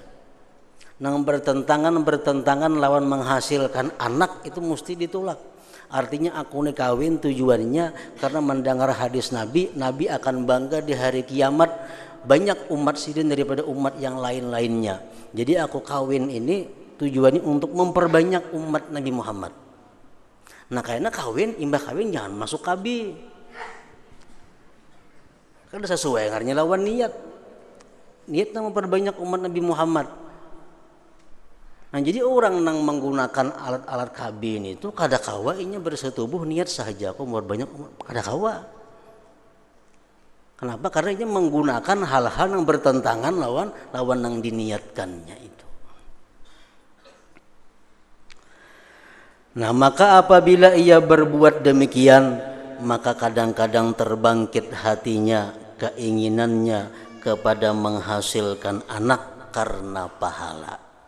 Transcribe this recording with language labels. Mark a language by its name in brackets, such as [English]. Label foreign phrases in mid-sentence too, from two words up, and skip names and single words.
[Banjar] Nang bertentangan lawan menghasilkan anak itu mesti ditolak. [Indonesian] Artinya aku nih kawin tujuannya karena mendengar hadis Nabi, Nabi akan bangga di hari kiamat banyak umat sidin daripada umat yang lain-lainnya. Jadi aku kawin ini tujuannya untuk memperbanyak umat Nabi Muhammad. [Banjar] Nah, karena imbah kawin jangan masuk KB. Kan sesuai ngarnya lawan niat. [Indonesian] Niatnya memperbanyak umat Nabi Muhammad. [Banjar] Nah, jadi orang yang menggunakan alat-alat KB ini itu kadakawa inya bersetubuh niat saja aku memperbanyak umat, kadakawa. [Indonesian] Kenapa? Karena ini menggunakan hal-hal yang bertentangan lawan yang diniatkannya itu. Nah, maka apabila ia berbuat demikian, maka kadang-kadang terbangkit hatinya, keinginannya kepada menghasilkan anak karena pahala.